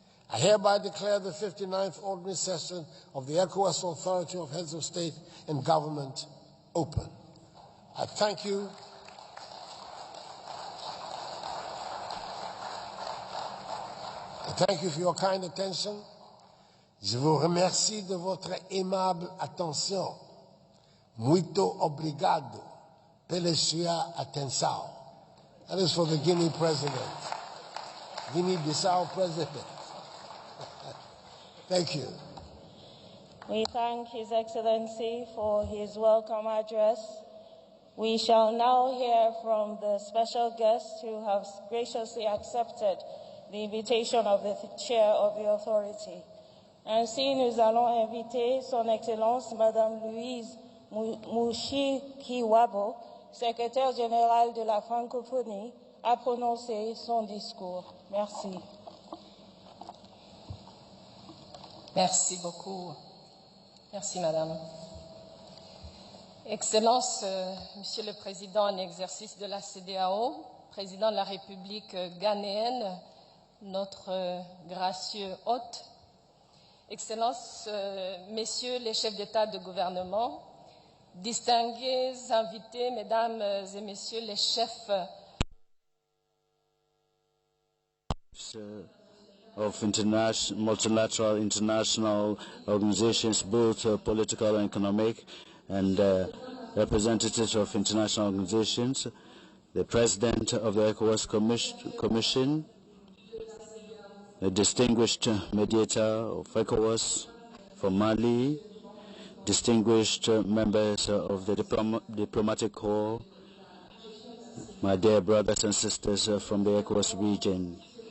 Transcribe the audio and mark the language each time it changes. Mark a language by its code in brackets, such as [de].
[en] I hereby declare the 59th Ordinary Session of the ECOWAS Authority of Heads of State and Government open. I thank you. Thank you for your kind attention. [fr] Je vous remercie de votre aimable attention. [pt] Muito obrigado pela sua atenção. [en] That is for the Guinea President. Guinea-Bissau President. Thank you. We thank His Excellency for his welcome address. We shall now hear from the special guests who have graciously accepted the invitation of the Chair of the Authority. [fr] Ainsi, nous allons inviter Son Excellence Madame Louise Mushikiwabo, Secrétaire générale de la Francophonie, à prononcer son discours. Merci. Merci beaucoup. Merci, Madame. Excellence, Monsieur le Président en exercice de la CEDEAO, Président de la République ghanéenne, notre gracieux hôte, Excellences, Messieurs les chefs d'État de gouvernement, distingués invités, Mesdames et Messieurs les chefs [en] of multilateral international organizations, both political and economic, and representatives of international organizations, the President of the ECOWAS Commission, the distinguished mediator of ECOWAS from Mali, distinguished members of the diplomatic corps, my dear brothers and sisters from the ECOWAS region.